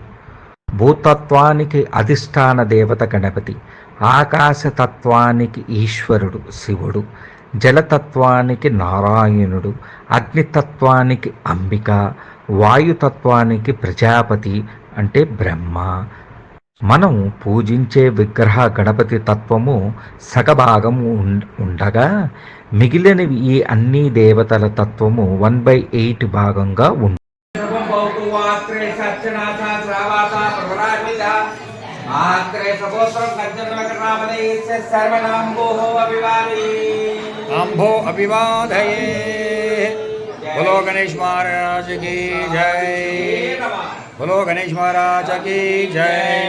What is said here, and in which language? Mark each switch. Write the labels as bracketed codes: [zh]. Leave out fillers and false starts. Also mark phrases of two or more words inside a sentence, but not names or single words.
[te] భూతత్వానికి అధిష్టాన దేవత గణపతి, ఆకాశతత్వానికి ఈశ్వరుడు శివుడు, జలతత్వానికి నారాయణుడు, అగ్నితత్వానికి అంబిక, వాయుతత్వానికి ప్రజాపతి అంటే బ్రహ్మ. మనం పూజించే విగ్రహ గణపతి తత్వము సగభాగము ఉండగా మిగిలినవి ఈ అన్ని దేవతల తత్వము 1/8 భాగంగా ఉంటుంది. [sa] अंभो अभिवादये। [hi] बोलो गणेश महाराज की जय। बोलो गणेश महाराज की जय।